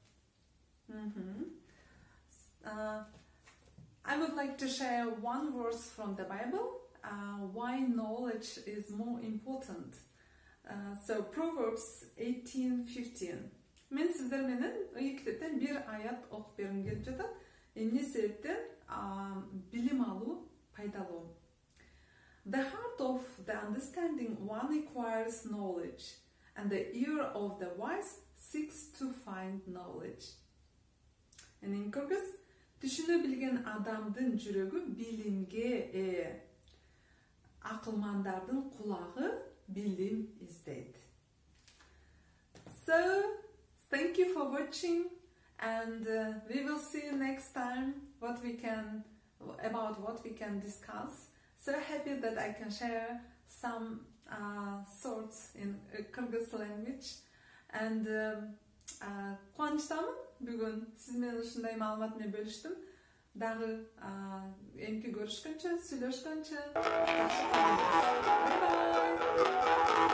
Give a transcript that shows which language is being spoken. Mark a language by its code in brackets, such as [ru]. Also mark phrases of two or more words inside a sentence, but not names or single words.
[en] I would like to share one verse from the Bible, why knowledge is more important. So Proverbs 18:15. [ky] Мен сиздер менен ыйык китептен бир аят окуп бергим келип жатат. Эмне себептен билим алуу пайдалуу. [en] The heart of the understanding one acquires knowledge, and the ear of the wise seeks to find knowledge. And in Kyrgyz, [ky] түшүнө билген адамдын жүрөгү билимге ээ. Акылмандардын кулагы билим издейт. [en] So, thank you for watching, and we will see you next time what we can discuss. So happy that I can share some thoughts in Kyrgyz language, and [uz] Quvonchdaman bugun siz bilan shunday ma'lumot bilan bölüşdüm. Dag'i endi ko'rishguncha, suylashguncha. [en] Bye bye.